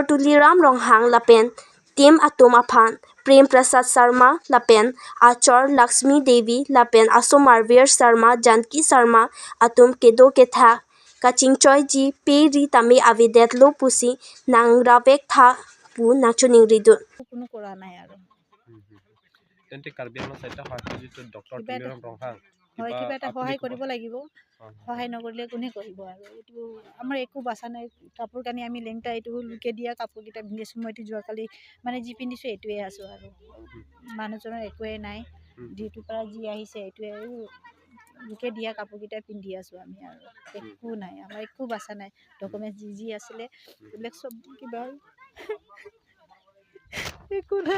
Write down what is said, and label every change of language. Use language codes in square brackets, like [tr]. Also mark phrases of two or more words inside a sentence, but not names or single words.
[mjw] Tuliram Ronghang lapen Tim atom aphan Prem Prasad Sharma lapen Achor Lakshmi Devi lapen Asomarveer Sharma Janki Sharma atom kedo ketha kachingchoi ji peri tami avedet lo pusi nang rabek tha pu nachuning ridun [as] কোনো কৰা নাই আৰু তেন্তে কাৰ্বি আংলং সাইডটা হয় যিটো ডক্টৰ তুলিৰাম ৰংহাং হয় কিবা এটা সহায় কৰিব লাগিব সহায় নকৰিলে কোনে কৰিব আৰু এইটো আমাৰ একো বাচা নাই কাপোৰ কানি আমি লেংটা এইটো লুকে দিয়া কাপোৰকেইটা পিন্ধি আছোঁ মই এইটো যোৱাকালি মানে যি পিন্ধিছোঁ এইটোৱে আছোঁ আৰু মানুহজনৰ একোৱে নাই ডিউটিৰ পৰা যি আহিছে এইটোৱে লুকে দিয়া কাপোৰকেইটা পিন্ধি আছোঁ আমি আৰু একো নাই আমাৰ একো বাচা নাই ডকুমেণ্টছ যি আছিলে এইবিলাক চব কিবা একো নাই